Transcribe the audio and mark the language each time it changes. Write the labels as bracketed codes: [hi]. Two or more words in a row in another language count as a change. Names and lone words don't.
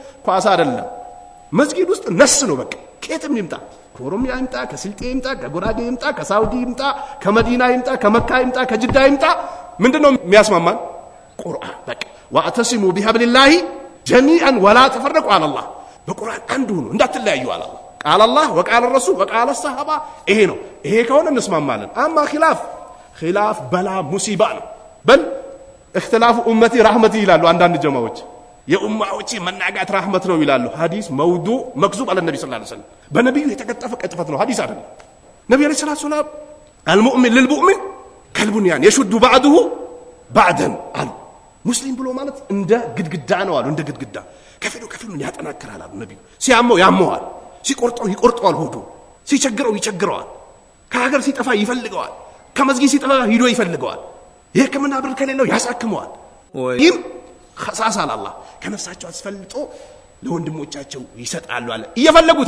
[am] ኳሳ አይደለም መስጊድ ውስጥ ነስ ነው በቃ ከየትም ይምጣ ከኦሮሚያ ይምጣ ከስልጤ ይምጣ ከጉራጌ ይምጣ ከሳውዲ ይምጣ ከመዲና ይምጣ ከመካ ይምጣ ከጅዳ ይምጣ ምንድነው የሚያስማማን ቁርአን በቃ [ar] واعتصموا بحبل الله جميعا ولا تفرقوا [am] አላህ በቁርአን አንዱ ነው እንዳትለያዩ አላህ [ar] قال الله وقال رسول وقال صحابة [am] ይሄ ነው ይሄ ከሆነ እንስማማለን አማ ኺላፍ በላ ሙሲባ ነው በል [ar] اختلاف امتي رحمتي [am] ይላሉ አንዳንድ ጀማዎች የኡማዎች መናጋት ረህመት ነው ይላሉ [ar] حديث موضوع مكذوب [am] አለ ነብዩ [ar] صلى الله عليه وسلم [am] በነብዩ የተቀጠፈ ቅጥፈት ነው ሐዲስ አይደለም ነብዩ [ar] عليه الصلاة سلام [am] المؤمن [ar] للمؤمن كالبنيان يشد بعضه بعضا [am] አሉ ሙስሊም ብሎ ማለት እንደ ግድግዳ ነው አሉ እንደ ግድግዳ ከፊሉን ያጠናክራል አሉ ነብዩ ሲያመው ያመዋል ሲቆርጠው ይቆርጠዋል ሆዱ ሲቸግረው ይቸግረዋል ከሀገር ሲጠፋ ይፈልገዋል ከመስጊድ ሲጠፋ ሂዶ ይፈልገዋል የህክምና ብር ከሌለው ያሳክመዋል ይም خصاص አላህ ከነፍሳቸው አስፈልጦ ለወንድሞቻቸው ይሰጣሉ አለ እየፈለጉት